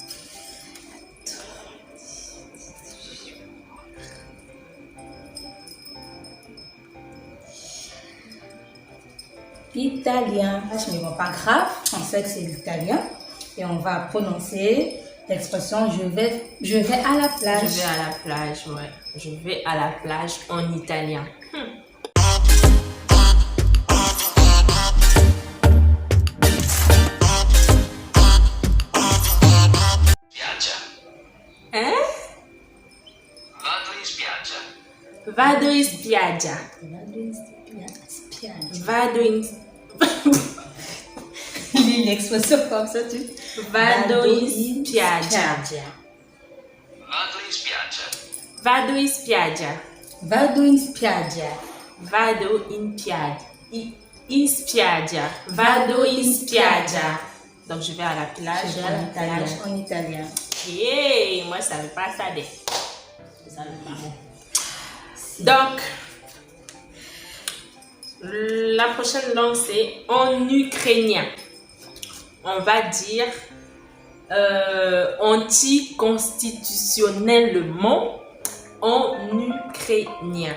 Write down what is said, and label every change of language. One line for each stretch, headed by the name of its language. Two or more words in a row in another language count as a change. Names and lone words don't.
French: Italien. Mais bon, pas grave, on sait que c'est l'italien. Et on va prononcer l'expression je vais à la plage. Je vais à la plage, ouais. Je vais à la plage en italien.
Italian: Spiaggia.
French: Hein?
Italian: Vado in spiaggia. Vado in spiaggia. Vado in...
French: Lis l'expression comme ça, tu...
Italian: Vado in spiaggia. Vado in spiaggia. Vado in spiaggia. Vado in spiaggia. Vado in spiaggia. In spiaggia. Vado in spiaggia.
French: Donc je vais à la plage Je vais à la plage en italien. Hey, moi je savais pas ça dès. Je savais pas. Donc, la prochaine langue c'est en ukrainien. On va dire anticonstitutionnellement en ukrainien.